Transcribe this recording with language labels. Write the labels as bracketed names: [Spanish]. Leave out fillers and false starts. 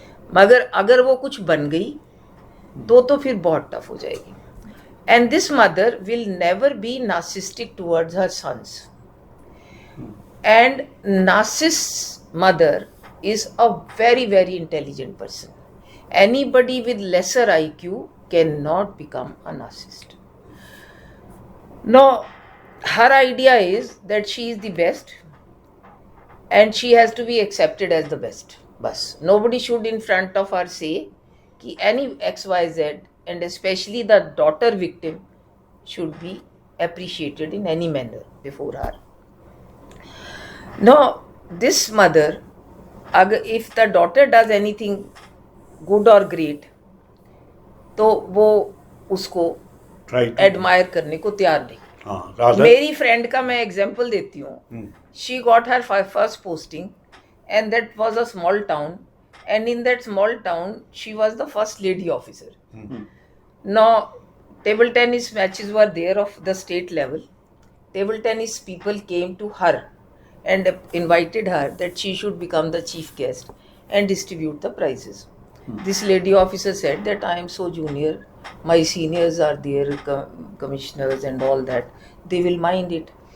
[Hindi] मगर अगर वो कुछ बन गई तो फिर बहुत टफ हो जाएगी. [English] And this mother will never be narcissistic towards her sons. And narcissist mother is a very, very intelligent person. Anybody with lesser IQ cannot become a narcissist. Now, her idea is that she is the best and she has to be accepted as the best. Bas. Nobody should in front of her say कि any XYZ, and especially the daughter victim should be appreciated in any manner before her. Now, this mother, if the daughter does anything good or great, तो वो उसको admire करने को तैयार नहीं. मेरी friend का मैं एग्जांपल देती हूँ. She got her first posting and that was a small town, and in that small town she was the first lady officer. Now table tennis matches were there of the state level. Table tennis people came to her and invited her that she should become the chief guest and distribute the prizes. This lady officer said that I am so junior, my seniors are there, commissioners and all that, they will mind it.